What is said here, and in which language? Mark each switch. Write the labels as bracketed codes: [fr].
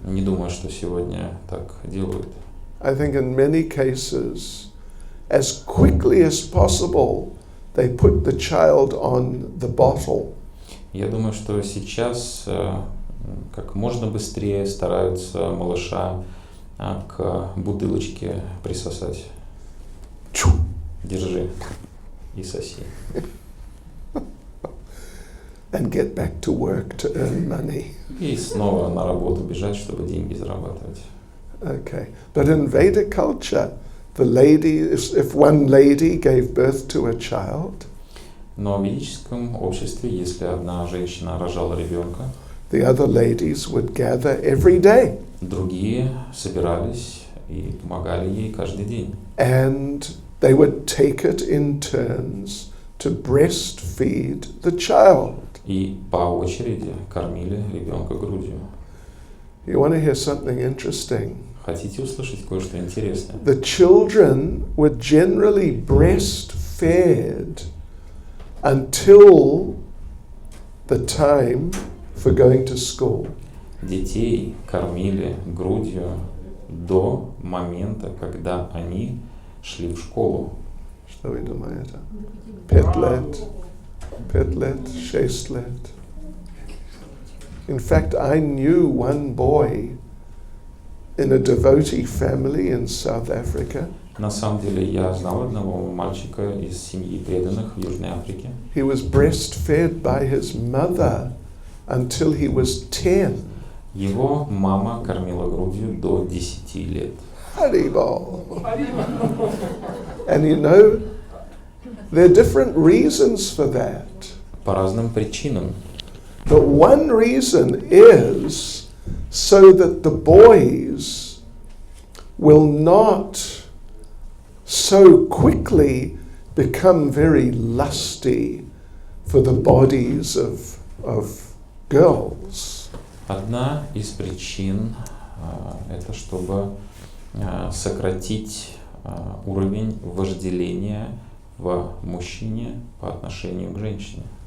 [ru] Не думаю, что сегодня так делают. [en] I think in many cases, as quickly as possible, they put the child on the bottle. [ru] Я думаю, что сейчас как можно быстрее стараются малыша к бутылочке присосать. Держи и соси. [en] And get back to work to earn money. [ru] И снова на работу бежать, чтобы деньги зарабатывать. [en] Okay. But in Vedic culture, the lady, if one lady gave birth to a child, [ru] Но в ведическом обществе, если одна женщина рожала ребенка, [en] the other ladies would gather every day. [ru] другие собирались и помогали ей каждый день. [en] And they would take it in turns to breastfeed the child. [ru] И по очереди кормили ребенка грудью. [en] You want to hear something interesting? [ru] Хотите услышать кое-что интересное? [en] The children were generally breastfed until the time for going to school. [ru] Детей кормили грудью до момента, когда они шли в школу. Что вы думаете? 5 лет, 6 лет. [en] In fact, I knew one boy in a devotee family in South Africa. [ru] На самом деле я знал одного мальчика из семьи преданных в Южной Африке. [en] He was breastfed by his mother until he was 10. [ru] Его мама кормила грудью до 10 лет. Haribol. [en] And you know, there are different reasons for that. [ru] По разным причинам. [en] But one reason is so that the boys will not so quickly become very lusty for the bodies of girls. [ru] Одна из причин это чтобы сократить уровень вожделения в мужчине по отношению к женщине.